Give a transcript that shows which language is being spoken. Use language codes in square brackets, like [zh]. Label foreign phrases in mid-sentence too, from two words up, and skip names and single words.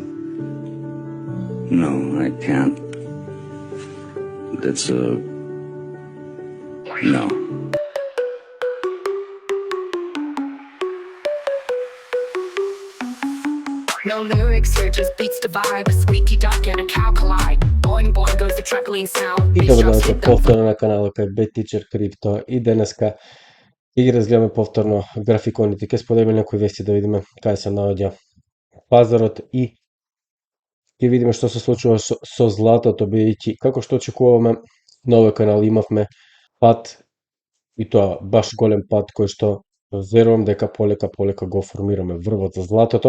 [en] No, I can't. That's a no. No lyrics here, just beats the vibe. A squeaky duck and a cow collide. Boing boing goes the truckling sound. [mk] И добро дојдовте повторно на каналот кај BetTeacher Crypto и денеска ќе ги разгледаме повторно графиконите. Ќе споделиме некои вести да видиме кај се наоѓа пазарот и ќе видиме што се случува со златото, бидејќи како што очекуваме на овој канал имавме пат и тоа баш голем пат кој што верувам дека полека го формираме врвот за златото.